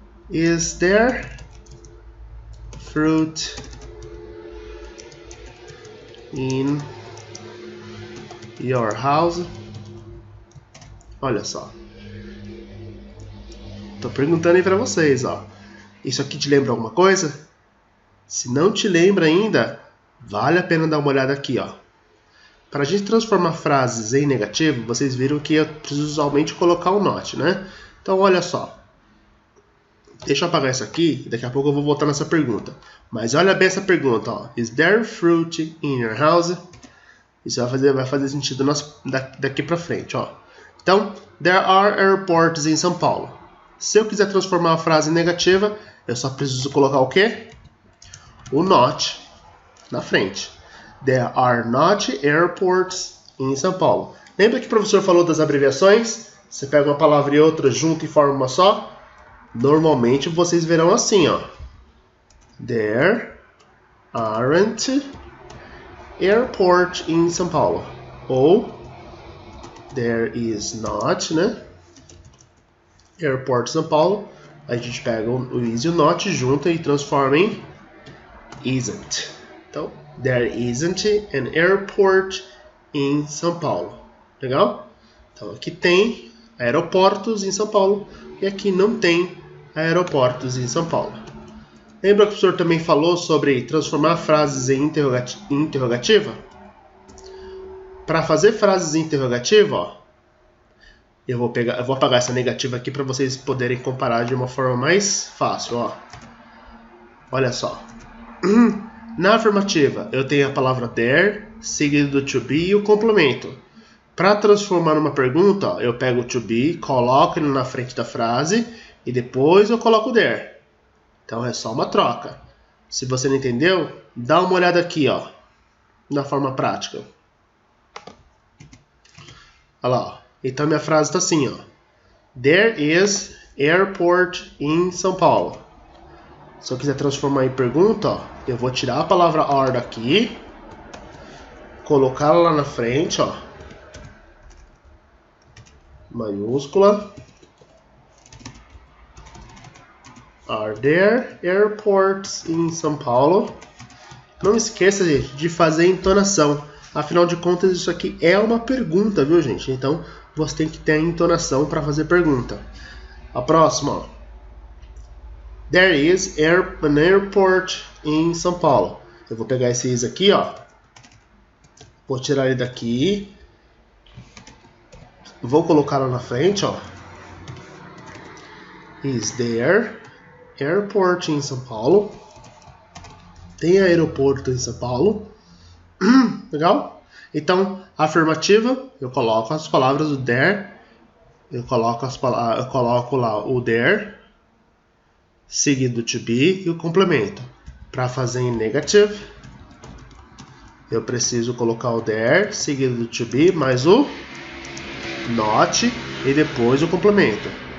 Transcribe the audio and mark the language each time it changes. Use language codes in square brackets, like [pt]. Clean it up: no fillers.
[en] Is there fruit in your house? [pt] Olha só. Tô perguntando aí pra vocês, ó. Isso aqui te lembra alguma coisa? Se não te lembra ainda, vale a pena dar uma olhada aqui, ó. Para a gente transformar frases em negativo, vocês viram que eu preciso usualmente colocar um not, né? Então, olha só. Deixa eu apagar isso aqui, daqui a pouco eu vou voltar nessa pergunta. Mas olha bem essa pergunta, ó. [en] Is there fruit in your house? [pt] Isso vai fazer sentido daqui pra frente, ó. Então, [en] there are airports [pt] em São Paulo. Se eu quiser transformar a frase em negativa, eu só preciso colocar o quê? O not na frente. [en] There are not airports [pt] em São Paulo. Lembra que o professor falou das abreviações? Você pega uma palavra e outra junto e forma uma só? Normalmente vocês verão assim, ó. [en] There aren't airport in São Paulo. Ou there is not, né? [pt] Airport São Paulo. A gente pega o is e o not, junta e transforma em isn't. [en] Então, there isn't an airport in São Paulo. [pt] Legal? Então, aqui tem aeroportos em São Paulo e aqui não tem aeroportos em São Paulo. Lembra que o professor também falou sobre transformar frases em interrogativa? Para fazer frases em interrogativa, ó, eu vou apagar essa negativa aqui para vocês poderem comparar de uma forma mais fácil. Ó. Olha só. Na afirmativa, eu tenho a palavra there, seguido do to be e o complemento. Para transformar numa pergunta, ó, eu pego o to be, coloco ele na frente da frase e depois eu coloco there. Então é só uma troca. Se você não entendeu, dá uma olhada aqui, ó, na forma prática. Olha lá, ó. Então minha frase está assim, ó. [en] There is airport in São Paulo. [pt] Se eu quiser transformar em pergunta, ó, eu vou tirar a palavra are daqui, colocá-la lá na frente, ó, maiúscula. [en] Are there airports in São Paulo? [pt] Não esqueça, gente, de fazer entonação. Afinal de contas, isso aqui é uma pergunta, viu, gente? Então, você tem que ter a entonação para fazer pergunta. A próxima, ó. [en] There is an airport in São Paulo. [pt] Eu vou pegar esse is aqui, ó. Vou tirar ele daqui. Vou colocar lá na frente, ó. [en] Is there airport in São Paulo? [pt] Tem aeroporto em São Paulo? Legal? Então, afirmativa, eu coloco as palavras do there. Eu coloco lá o there, seguido do to be e o complemento. Para fazer em negative, eu preciso colocar o there, seguido do to be, mais o not e depois o complemento.